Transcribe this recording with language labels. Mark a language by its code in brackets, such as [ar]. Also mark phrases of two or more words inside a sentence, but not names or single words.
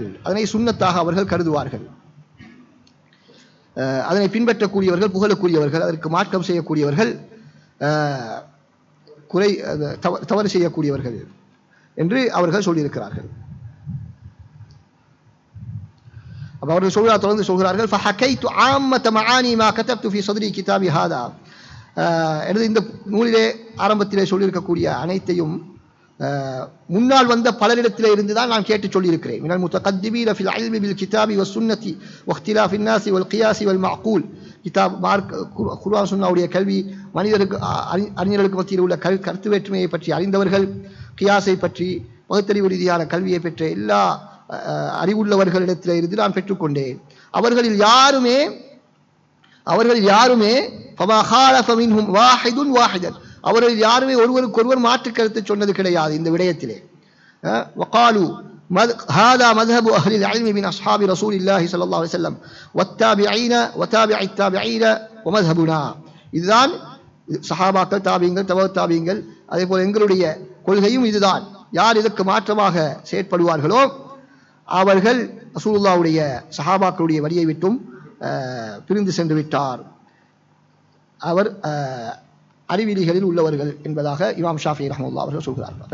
[ta] அதனை சுன்னத்தாக அவர்கள் கருதுவார்கள். அதனை பின்பற்றக்கூடியவர்கள் புகழக்கூடியவர்கள், அதற்கு மாற்றம் செய்யக்கூடியவர்கள், தவறு செய்யக்கூடியவர்கள் என்று அவர்கள் சொல்லியிருக்கிறார்கள். அப்ப அவர்கள் தொடர்ந்து சொல்கிறார்கள், [ar] فحكيت عامة معاني ما كتبت في صدري كتابي هذا, [ta] எனது இந்த நூலிலே ஆரம்பத்திலே சொல்லியிருக்கக்கூடிய அனைத்தையும் முன்னால் வந்த பலரிடத்திலே இருந்து தான் நான் கேட்டு சொல்லியிருக்கிறேன். [ar] من المتقدمين في العلم بالكتاب والسنة واختلاف الناس والقياس والمعقول. [ta] குர்ஆன் சுன்னாவுடைய கல்வி, அறிஞர்களுக்கு மத்தியில் உள்ள கருத்து வேற்றுமையை பற்றி அறிந்தவர்கள், கியாஸை பற்றி பகுத்தறிவு ரீதியான கல்வியை பெற்ற எல்லா அறிவுள்ளவர்களிடத்திலே இருந்து நான் பெற்றுக்கொண்டேன். அவர்களில் யாருமே [ar] فما خالف منهم واحد واحدا, [ta] அவர்கள் யாருமே ஒருவருக்கு ஒருவர் மாற்று கருத்து சொன்னது கிடையாது இந்த விடயத்திலே. [ar] وقالوا هذا مذهب أهل العلم من أصحاب رسول الله صلى الله عليه وسلم والتابعين وتابع التابعين ومذهبنا. [ta] இதுதான் சஹாபாக்கள், தாபியங்கள், தபஅத் தாபியங்கள், அதே போல எங்களுடைய கொள்கையும் இதுதான். யார் இதற்கு மாற்றமாக செயற்படுவார்களோ அவர்கள் ரசூலுல்லாஹ்வுடைய சஹாபாக்களுடைய வழியை விட்டும் பிரிந்து சென்று விட்டார், அவர் அறிவிலிகளில் உள்ளவர்கள் என்பதாக இமாம் ஷாஃபி ரஹ்மத்துல்லாஹி அவர்கள் சொல்கிறார்கள்.